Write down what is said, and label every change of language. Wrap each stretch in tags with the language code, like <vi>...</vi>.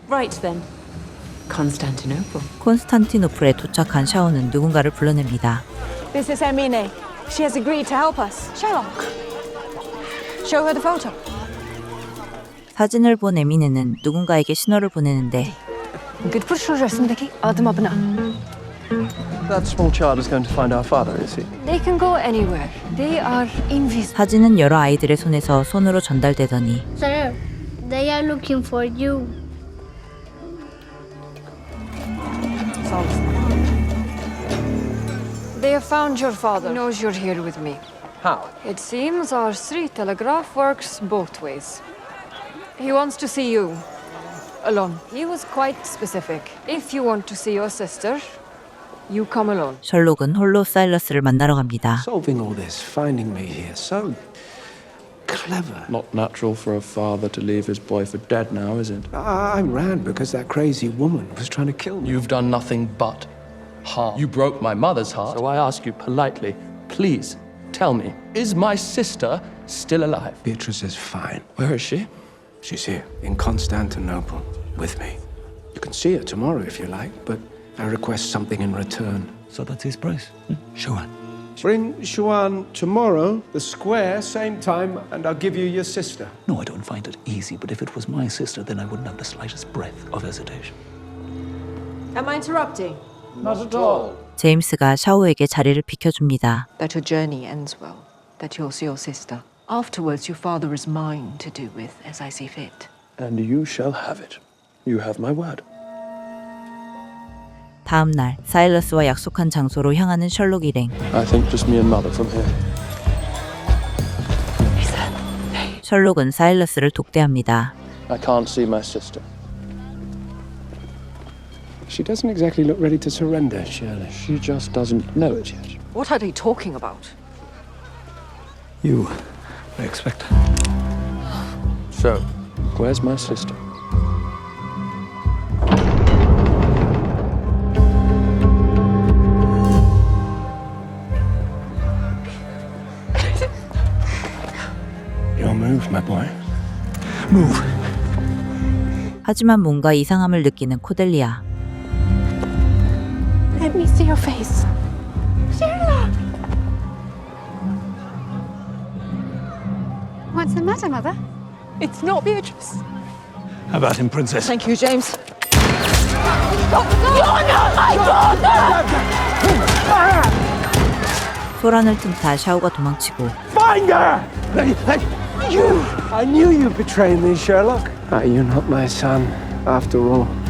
<en>Right then. Constantinople.</en> <ko>콘스탄티노플에 도착한 샤오는 누군가를 불러냅니다.</ko> <en>This is Hermine. She has agreed to help us. Sherlock. Show her the photo.</en> <ko>사진을 본 에미네는 누군가에게 신호를 보내는데</ko> <en>That small child is going to find our father, is he? They can go anywhere. They are invisible.</en> <ko>사진은 여러 아이들의 손에서 손으로 전달되더니</ko> <en>Sir, they are looking for you. They have found your father. He knows you're here with me. How? It seems our street telegraph works both ways. He wants to see you. Alone. He was quite specific. If you want to see your sister, you come alone.</en> <ko>셜록은 홀로 사일러스를 만나러 갑니다.</ko> <en>Solving all this, finding me here, so clever. Not natural for a father to leave his boy for dead now, is it? I ran because that crazy woman was trying to kill me. You've done nothing but harm. You broke my mother's heart. So I ask you politely, please tell me, is my sister still alive? Beatrice is fine. Where is she? She's here, in Constantinople, with me. You can see her tomorrow if you like, but I request something in return. So that's his price. Shuan. Bring Shuan tomorrow, the square, same time, and I'll give you your sister. No, I don't find it easy, but if it was my sister, then I wouldn't have the slightest breath of hesitation. Am I interrupting? Not at all.</en> <ko>제임스가 샤오에게 자리를 비켜줍니다.</ko> <en>That your journey ends well. That you'll see your sister. Afterwards, your father is mine to do with as I see fit. And you shall have it. You have my word.</en> <ko>다음 날 사일러스와 약속한 장소로 향하는 셜록 일행.</ko> <en>I think just me and mother from here.</en> <ko>셜록은 사일러스를 독대합니다.</ko> <en>I can't see my sister. She doesn't exactly look ready to surrender, Shirley. She just doesn't know it yet. What are they talking about? You, I expect. So, where's my sister? Your move, my boy. Move.</en> <ko>하지만 뭔가 이상함을 느끼는 코델리아.</ko> <en>Let me see your face. Sherlock! What's the matter, Mother? It's not Beatrice. How about him, Princess? Thank you, James.</en> <ko>소란을 틈타 샤오가 도망치고</ko> <en>Find her! You! I knew you'd betray me, Sherlock. You're not my son, after all.</en>